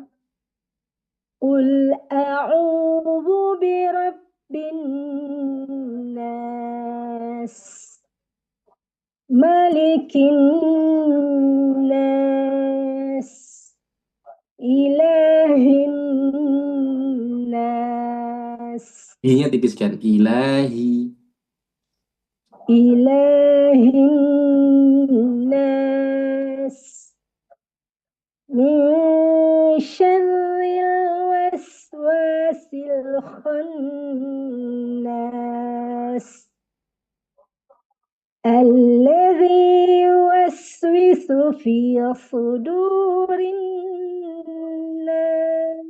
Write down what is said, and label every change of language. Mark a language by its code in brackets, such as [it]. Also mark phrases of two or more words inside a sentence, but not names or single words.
[ar] قل أعوذ برب الناس، ملك الناس، إله الناس. [id] I-nya tipiskan. [ar] Ilahi. إله الناس، من شر الوسواس الخناس، الذي يوسوس في صدور الناس.